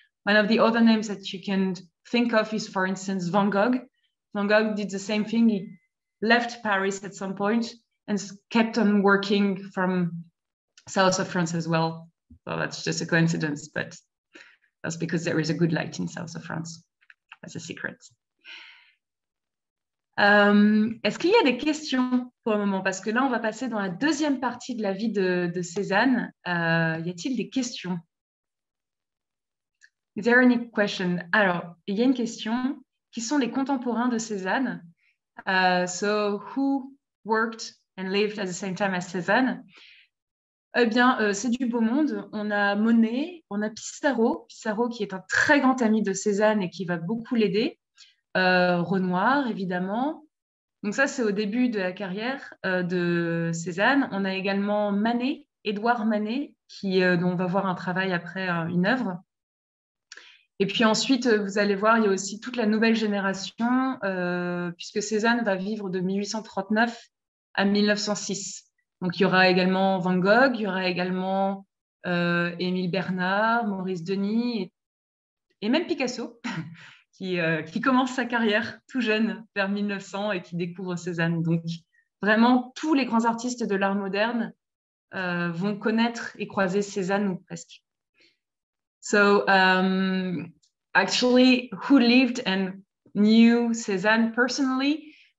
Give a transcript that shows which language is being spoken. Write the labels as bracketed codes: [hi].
[en] One of the other names that you can think of is, for instance, Van Gogh. Van Gogh did the same thing. He left Paris at some point and kept on working from south of France as well. So that's just a coincidence, but that's because there is a good light in south of France. That's a secret. [fr] Est-ce qu'il y a des questions pour le moment? Parce que là, on va passer dans la deuxième partie de la vie de Cézanne. Y a-t-il des questions? [en] Is there any question? [fr] Alors, il y a une question. Qui sont les contemporains de Cézanne? [en] So, who worked and lived at the same time as Cézanne? [fr] Eh bien, c'est du beau monde. On a Monet, on a Pissarro. Pissarro qui est un très grand ami de Cézanne et qui va beaucoup l'aider. Renoir, évidemment. Donc ça, c'est au début de la carrière de Cézanne. On a également Manet, Édouard Manet, dont on va voir un travail après une œuvre. Et puis ensuite, vous allez voir, il y a aussi toute la nouvelle génération, puisque Cézanne va vivre de 1839 à 1906. Donc il y aura également Van Gogh, il y aura également Émile Bernard, Maurice Denis et même Picasso, qui commence sa carrière tout jeune, vers 1900, et qui découvre Cézanne. Donc vraiment, tous les grands artistes de l'art moderne vont connaître et croiser Cézanne, ou presque. [en] So actually, who lived and knew Cézanne personally?